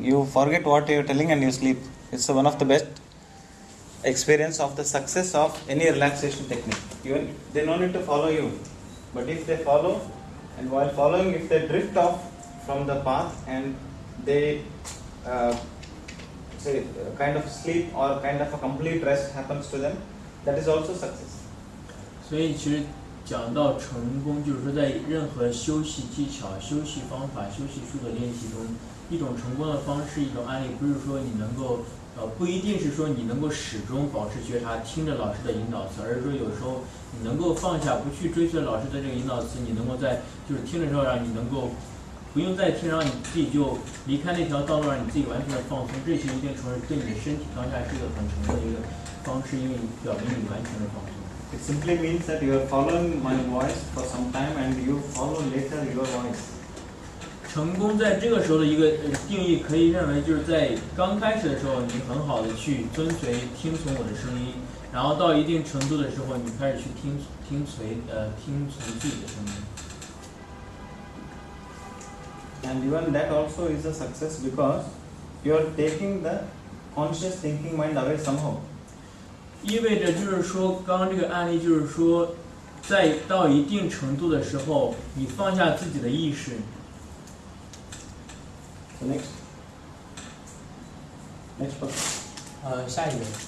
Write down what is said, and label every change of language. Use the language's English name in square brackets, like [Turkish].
[English] You forget what you are telling and you sleep. It's one of the best experience of the success of any relaxation technique. Even they no need to follow you, but if they follow, and while following, if they drift off from the path and they say kind of sleep or kind of a complete rest happens to them, that is also success. [Chinese] 所以其实讲到成功，就是说在任何休息技巧、休息方法、休息术的练习中，一种成功的方式，一种案例，不是说你能够不一定是说你能够始终保持觉察，听着老师的引导词，而是说有时候你能够放下，不去追随老师的这个引导词，你能够在就是听的时候让你能够不用再听，让你自己就离开那条道路，让你自己完全的放松。这些一定程度对你的身体当下是一个很成功的一个方式，因为你表明你完全的放松。 [English] It simply means that you are following my voice for some time and you follow later your voice. [Chinese] 成功在这个时候的一个定义，可以认为就是在刚开始的时候，你很好的去遵随、听从我的声音，然后到一定程度的时候，你开始去听从自己的声音。 [English] And even that also is a success because you are taking the conscious thinking mind away somehow. [Chinese] 意味着就是说，刚刚这个案例就是说，在到一定程度的时候，你放下自己的意识。 [English] So next person. [Chinese] 下一个。